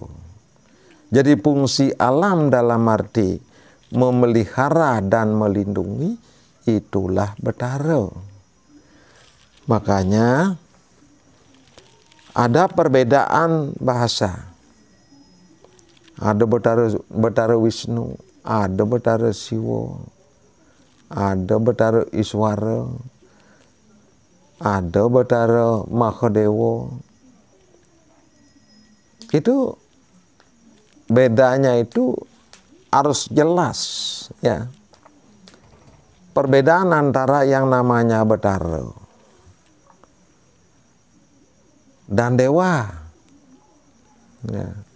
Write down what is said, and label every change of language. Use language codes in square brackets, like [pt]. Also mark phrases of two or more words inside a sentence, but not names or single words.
[id] Jadi fungsi alam dalam arti memelihara dan melindungi, itulah Betara. Makanya ada perbedaan bahasa. Ada Betara Wisnu, ada Betara Siwa, ada Betara Iswara, ada Betara Mahadewa. Itu bedanya itu harus jelas, ya. Perbedaan antara yang namanya Betara dan dewa, ya.